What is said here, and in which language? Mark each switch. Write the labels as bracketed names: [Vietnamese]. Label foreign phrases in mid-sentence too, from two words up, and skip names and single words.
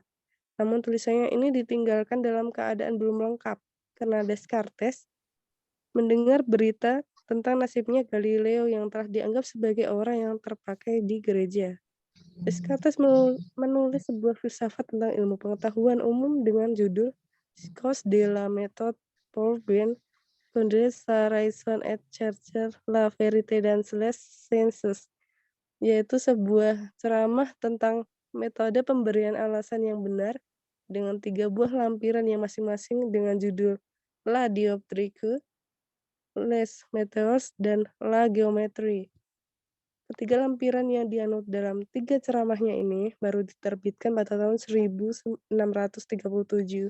[Indonesian] Namun tulisannya ini ditinggalkan dalam keadaan belum lengkap, karena Descartes mendengar berita tentang nasibnya Galileo yang telah dianggap sebagai orang yang terpakai di gereja. Descartes menulis sebuah filsafat tentang ilmu pengetahuan umum dengan judul Discours de la méthode pour bien fonder sa raison et chercher la vérité dans les sciences, yaitu sebuah ceramah tentang metode pemberian alasan yang benar dengan 3 buah lampiran yang masing-masing dengan judul La dioptrique, Les Méthodes, dan La Géométrie. Ketiga lampiran yang dianut dalam 3 ceramahnya ini baru diterbitkan pada tahun 1637.